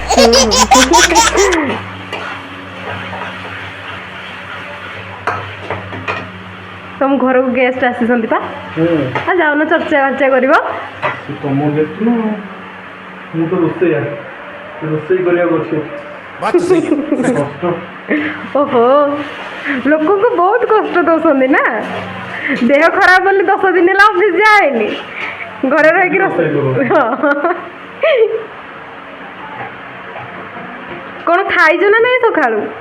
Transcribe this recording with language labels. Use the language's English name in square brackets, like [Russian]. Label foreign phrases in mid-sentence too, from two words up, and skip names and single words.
[Odia] ତମ ଘରକୁ ଗେଷ୍ଟ ଆସିଛନ୍ତି ପା? ଯାଉନ ଚର୍ଚ୍ଚା ବାର୍ଚ୍ଚା କରିବ। ତମ ଗେଷ୍ଟ ନା, ମୁଁ ତ ରୋଷେଇ କରିବାକୁ ଅଛି। [Hindi] बात तो सही है। [Odia] କଷ୍ଟ। ଓହୋ, ଲୋକଙ୍କୁ ବହୁତ କଷ୍ଟ ଦଉଛନ୍ତି ନା। ଦେହ ଖରାପ ବୋଲି 10 ଦିନ ହେଲା ଅଫିସ ଯାଏନି, ଘରେ ରହିକି ରୋଷେଇ। କ'ଣ ଖାଇଛ ନା ନାଇଁ ସକାଳୁ?